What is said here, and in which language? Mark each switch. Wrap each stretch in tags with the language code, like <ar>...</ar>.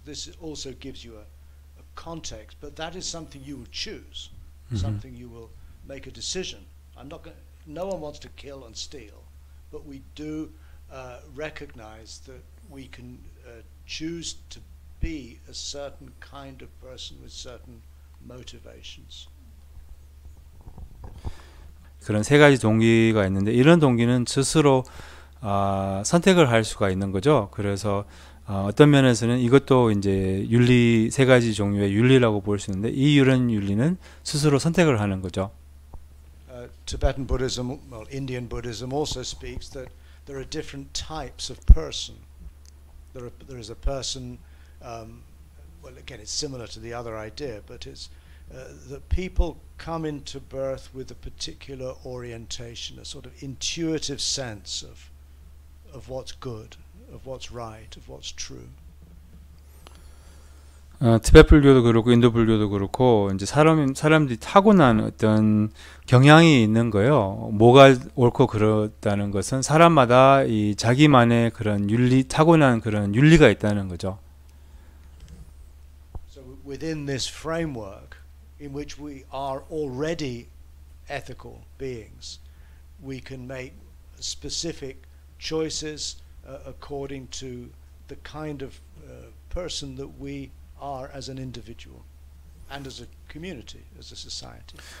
<en>This also gives you a context, but that is something you will choose, something you will make a decision. No one wants to kill and steal, but we do recognize that we can choose to be a certain kind of person with certain motivations.</en> <ko>그런 3가지 동기가 있는데, 이런 동기는 스스로 선택을 할 수가 있는 거죠. 그래서 어떤 면에서는 이것도 이제 윤리, 3가지 종류의 윤리라고 볼 수 있는데, 이런 윤리는 스스로 선택을 하는 거죠.</ko> <en>Tibetan Buddhism, well, Indian Buddhism also speaks that there are different types of person. There is a person, well, again, it's similar to the other idea, but it's that people come into birth with a particular orientation, a sort of intuitive sense of what's good, of what's right, of what's true.</en> <ko>티베트 불교도 그렇고 인도 불교도 그렇고 이제 사람들이 타고난 어떤 경향이 있는 거예요. 뭐가 옳고 그렇다는 것은 사람마다 이 자기만의 그런 윤리, 타고난 그런 윤리가 있다는 거죠.</ko> <en>So within this framework in which we are already ethical beings, we can make specific choices according to the kind of person that we are as an individual and as a community, as a society.</en>